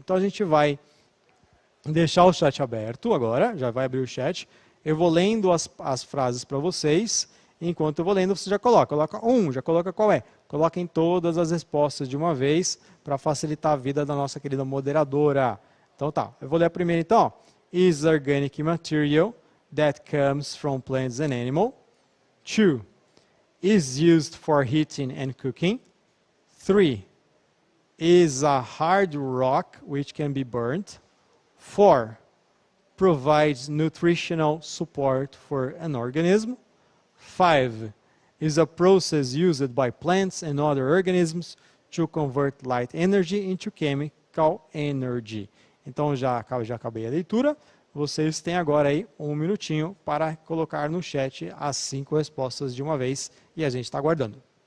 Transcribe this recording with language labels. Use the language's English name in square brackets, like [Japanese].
[Portuguese] Então a gente vai deixar o chat aberto agora, já vai abrir o chat. Eu vou lendo as frases para vocês, e enquanto eu vou lendo você já coloca já coloca qual é. Coloquem todas as respostas de uma vez para facilitar a vida da nossa querida moderadora. Então tá, eu vou ler a primeira então. Ó. [English] Is organic material that comes from plants and animal. 2. Is used for heating and cooking. 3. Is a hard rock which can be burnt. 4. Provides nutritional support for an organism. 5. Is a process used by plants and other organisms to convert light energy into chemical energy. [Portuguese] Então já acabei a leitura. Vocês têm agora aí um minutinho para colocar no chat as 5 respostas de uma vez e a gente está aguardando.